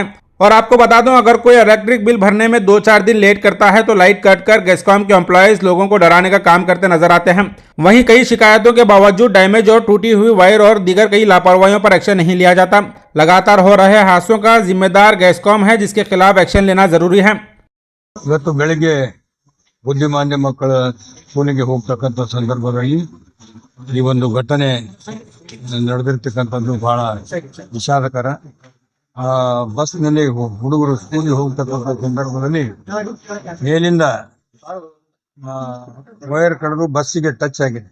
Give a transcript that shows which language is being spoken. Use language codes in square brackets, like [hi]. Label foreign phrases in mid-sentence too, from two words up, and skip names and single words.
[hi] और आपको बता दूं, अगर कोई [en] electric bill [hi] भरने में 2-4 दिन लेट करता है तो [en] light cut [hi] कर गैसकॉम के एम्प्लॉयज लोगों को डराने का काम करते नजर आते हैं। वहीं कई शिकायतों के बावजूद डैमेज और टूटी हुई वायर और दीगर कई लापरवाहियों पर एक्शन नहीं लिया जाता। लगातार हो रहे हादसों का जिम्मेदार गैसकॉम है, जिसके खिलाफ एक्शन लेना जरूरी है। [kn] ಇವತ್ತು ಬೆಳಿಗ್ಗೆ ಬುದ್ಧಿಮಾಂದ್ಯ ಮಕ್ಕಳ ಸ್ಕೂಲಿಗೆ ಹೋಗ್ತಕ್ಕಂಥ ಸಂದರ್ಭದಲ್ಲಿ ಈ ಒಂದು ಘಟನೆ ನಡೆದಿರ್ತಕ್ಕಂಥದ್ದು ಬಹಳ ವಿಷಾದಕರ. ಬಸ್ನಲ್ಲಿ ಹುಡುಗರು ಸ್ಕೂಲಿಗೆ ಹೋಗ್ತಕ್ಕಂಥ ಸಂದರ್ಭದಲ್ಲಿ ಮೇಲಿಂದ ವೈರ್ ಕಡಿದು ಬಸ್ಸಿಗೆ ಟಚ್ ಆಗಿದೆ.